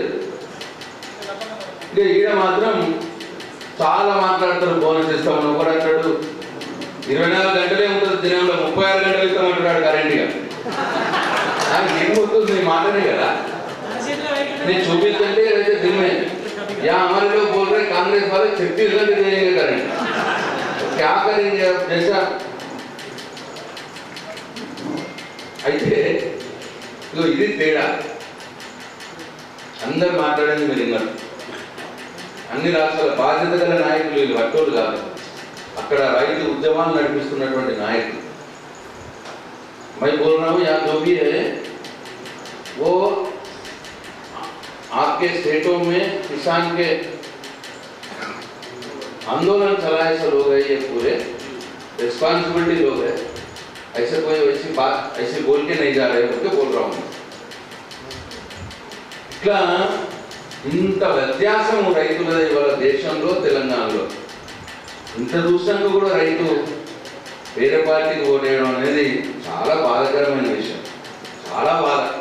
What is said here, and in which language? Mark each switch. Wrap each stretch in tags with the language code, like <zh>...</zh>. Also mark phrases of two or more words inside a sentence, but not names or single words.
<te>ఇంకా ఈడ మాత్రం చాలా మాట్లాడతారు, బోనస్ ఇస్తామని. ఒకడు అంటాడు 24 గంటలే ఉంటుంది దినంలో, 36 గంటలు ఇస్తామంటున్నాడు కరెంట్గా. ఏం వస్తుంది నీ మాటనే కదా, నేను చూపించంటే అయితే దినమే</te> <hi>या हमारे लोग बोल रहे कांग्रेस वाले 36 घंटे देंगे करेंट, क्या करेंगे अब जैसा.</hi> <te>అయితే ఇది తేడా. అందరు మాట్లాడేది మీరు విన్నారు. అన్ని రాష్ట్రాల బాధ్యత గల నాయకులు వీళ్ళు, వట్టోళ్ళు కాదు. అక్కడ రైతు ఉద్యమాలు నడిపిస్తున్నటువంటి నాయకులు.</te> <hi>मैं बोल रहा हूँ यहाँ जो भी है वो आपके स्टेटों में किसान के आंदोलन चलाए से लोग हैं, ये पूरे रिस्पॉन्सिबिलिटी लोग हैं. ऐसे कोई वैसी बात ऐसे बोल के नहीं जा रहे हो तो बोल रहा हूँ.</hi> <te>इट्ला ఇంత వ్యత్యాసం రైతుల ఇవాళ దేశంలో తెలంగాణలో. ఇంత చూసినాక కూడా రైతు వేరే పార్టీకి ఓటేయడం అనేది చాలా బాధాకరమైన విషయం, చాలా బాధ.</te>